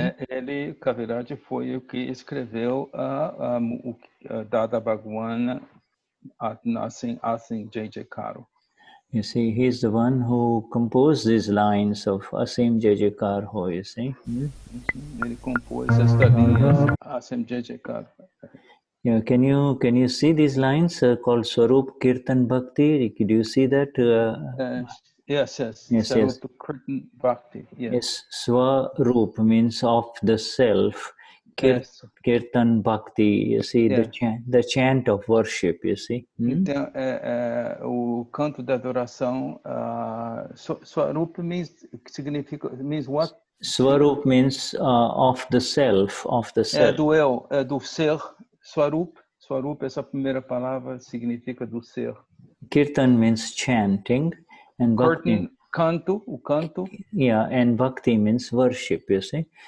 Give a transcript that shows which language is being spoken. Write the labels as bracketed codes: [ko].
[pt] Ele, Kaviraj, foi o que escreveu a Dada Bhagwan Asim Jai Jai Kar. [en] You see, he is the one who composed these lines of Asim Jai Jai Kar Ho, you see. [pt] Ele compôs esta linha, Asim Jai Jai Kar. [en] Yeah, can you see these lines called Swarup Kirtan Bhakti? Do you see that? Yes. Swarup Kirtan Bhakti. Yes, Swarup means of the self. Kirtan Bhakti, you see, the chant of worship, you see. [pt] Então, o canto da adoração, Swarup [en] means what? Swarup means of the self, [pt] do eu, do ser. Swarup, essa primeira palavra significa do ser. [en] Kirtan means chanting, and Bhakti, [pt] o canto. [en] Yeah, and Bhakti means worship, you see.